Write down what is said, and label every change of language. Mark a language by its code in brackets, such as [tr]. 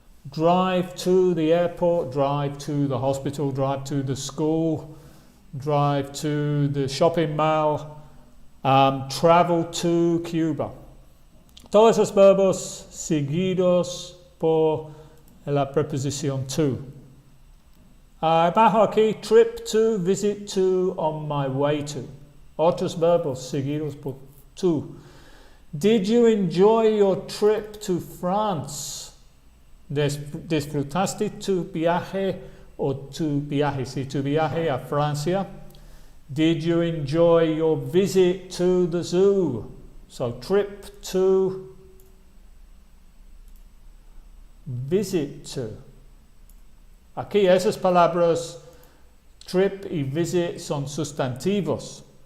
[en] drive to the airport, drive to the hospital, drive to the school, drive to the shopping mall, travel to Cuba. [es] Todos esos verbos seguidos por la preposición to. Abajo aquí, [en] trip to, visit to, on my way to. [es] Otros verbos seguidos por to. [en] Did you enjoy your trip to France? [es] ¿Disfrutaste tu viaje o tu viaje? Sí, tu viaje a Francia. [en] Did you enjoy your visit to the zoo? So trip to, visit to. [es] Aquí esas palabras trip y visit son sustantivos.